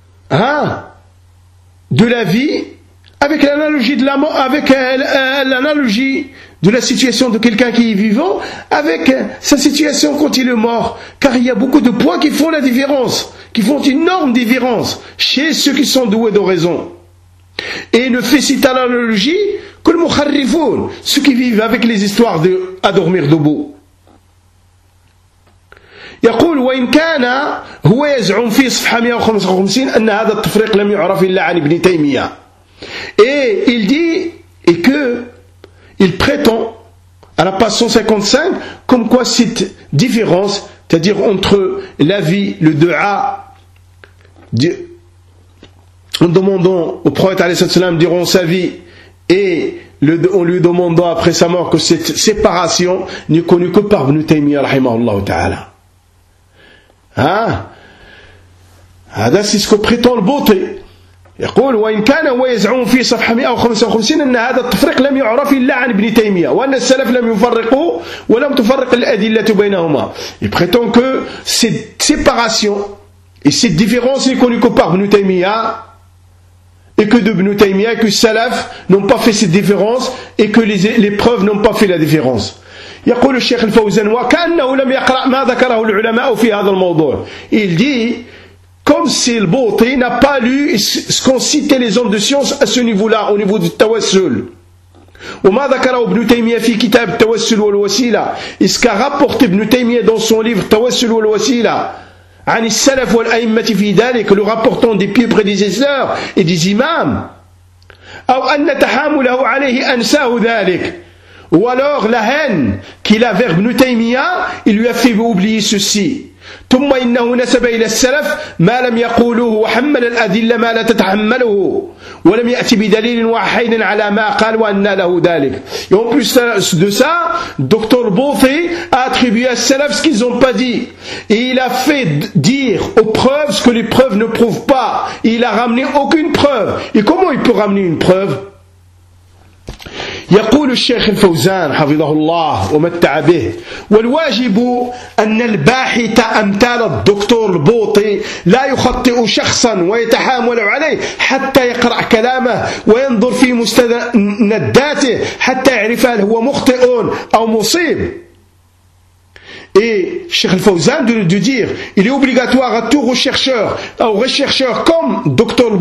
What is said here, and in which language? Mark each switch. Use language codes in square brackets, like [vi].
[fr] hein, de la vie avec l'analogie de la mort avec l'analogie de la situation de quelqu'un qui est vivant avec sa situation quand il est mort car il y a beaucoup de points qui font la différence qui font une énorme différence chez ceux qui sont doués d'oraison Et ne fait cette analogie que le mukharrifoun, ceux qui vivent avec les histoires de à dormir debout. [ar] يقول وإن كان هو يزعم في صفحة 155 أن هذا التفريق لم يعرف إلا عن ابن تيمية. [fr] Et il dit et que il prétend à la page 155 comme quoi cette différence, c'est-à-dire entre la vie, le dua, Dieu. En demandant au prophète alayhi salatu wasalam durant sa vie et en lui demandant après sa mort que cette séparation n'est connue que par Ibn Taymiyyah rahimahullah ta'ala. Hein? Hada, c'est ce que prétend le beauté. [ar] يقول وإن كان هو يزعم في صفحة 155 أن هذا التفريق لم يعرف إلا عن ابن تيمية وأن السلف لم يفرقوا ولم تفرق الأدلة بينهما. [fr] Il prétend que cette séparation et cette différence n'est connue que par Ibn Taymiyyah et que d'Ibn Taymiyyah et que les salafs n'ont pas fait cette différence et que les preuves n'ont pas fait la différence. [ar] يقول الشيخ الفوزان وكأنه لم يقرأ ما ذكره العلماء في هذا الموضوع. [fr] Il dit comme si le Bouti n'a pas lu ce qu'ont cité les hommes de science à ce niveau-là au niveau du tawassul. [ar] وما ذكره ابن تيمية في كتاب التوسل والوسيلة. [fr] Et ce qu'a rapporté ابن تيمية dans son livre التوسل والوسيلة. [ar] عن السلف والأئمة في ذلك [fr] le rapportant des pieux prédécesseurs et des imams [ar] أو أن تحامله عليه أنساه ذلك [fr] ou alors la haine qu'il a vers Ibn Taymiyyah il lui a fait oublier ceci [ar] ثم إنه نسب إلى السلف ما لم يقولوه وحمل الأدلة ما لا تتحمله ولم يأتي بدليل واحد على ما قال وأن له ذلك [fr] et en plus de ça Dr. Bouffé a attribué à السلف ce qu'ils n'ont pas dit et il a fait dire aux preuves ce que les preuves ne prouvent pas et il a ramené aucune preuve et comment il peut ramener une preuve [ar] يقول الشيخ الفوزان حفظه الله ومتع به والواجب أن الباحث أمثال الدكتور البوطي لا يخطئ شخصا ويتحامل عليه حتى يقرأ كلامه وينظر في مستنداته حتى يعرف هل هو مخطئ أو مصيب [fr] Et Cheikh Al-Fawzan de dire, il est obligatoire à tout rechercheur, à un rechercheur comme Dr.